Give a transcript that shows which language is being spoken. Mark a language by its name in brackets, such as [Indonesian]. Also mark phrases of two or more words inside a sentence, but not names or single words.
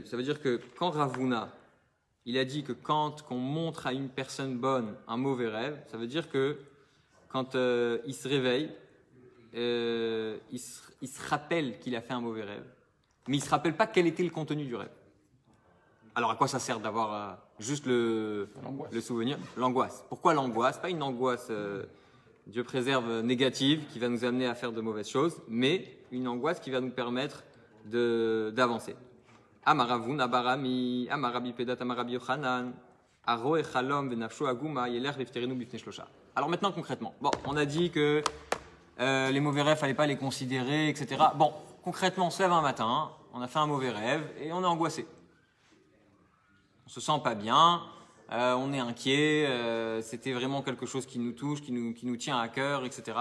[French] Ça veut dire que quand Ravuna, il a dit que quand on montre à une personne bonne un mauvais rêve, ça veut dire que quand il se réveille, il se rappelle qu'il a fait un mauvais rêve, mais il ne se rappelle pas quel était le contenu du rêve. Alors à quoi ça sert d'avoir juste le souvenir ? L'angoisse. Pourquoi l'angoisse ? Pas une angoisse, Dieu préserve, négative, qui va nous amener à faire de mauvaises choses, mais une angoisse qui va nous permettre d'avancer. [Aramaic] Amaravun, Abarami, Amarabi Pedat, Amarabi Yochanan, Aro Echalom, Venafsho Aguma, Yeler Lefterenu Bifne Shlosha. [French] Alors maintenant concrètement, bon, on a dit que les mauvais rêves, fallait pas les considérer, etc. Bon, concrètement, on se lève un matin, on a fait un mauvais rêve et on est angoissé. On se sent pas bien, on est inquiet, c'était vraiment quelque chose qui nous touche, qui nous tient à cœur, etc.